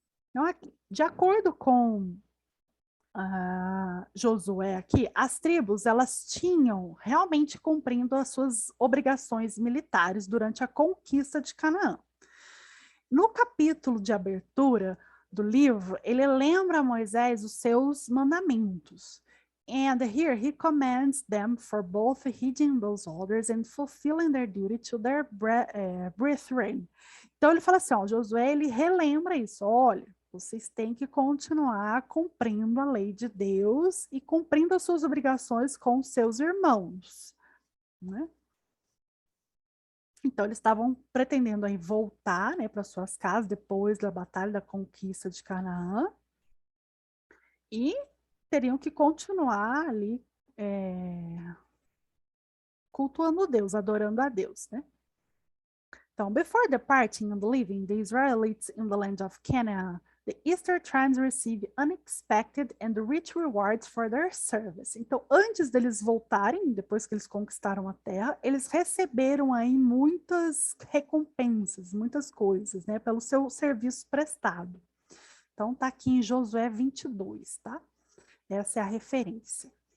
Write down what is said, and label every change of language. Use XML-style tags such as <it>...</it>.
<pt>Então, aqui, de acordo com Josué aqui, as tribos, elas tinham realmente cumprindo as suas obrigações militares durante a conquista de Canaã. No capítulo de abertura do livro, ele lembra a Moisés os seus mandamentos.</pt> <en>And here he commands them for both heeding those orders and fulfilling their duty to their brethren.</en> <pt>Então ele fala assim, ó, Josué, ele relembra isso, olha, vocês têm que continuar cumprindo a lei de Deus e cumprindo as suas obrigações com seus irmãos, né? Então, eles estavam pretendendo aí voltar, né, para suas casas depois da batalha da conquista de Canaã e teriam que continuar ali cultuando Deus, adorando a Deus, né? Então,</pt> <en>before departing and leaving the Israelites in the land of Canaan, the Eastern tribes received unexpected and rich rewards for their service.</en> <pt>Então, antes deles voltarem, depois que eles conquistaram a terra, eles receberam aí muitas recompensas, muitas coisas, né, pelo seu serviço prestado. Então, tá aqui em Josué 22, tá? Essa é a referência.</pt>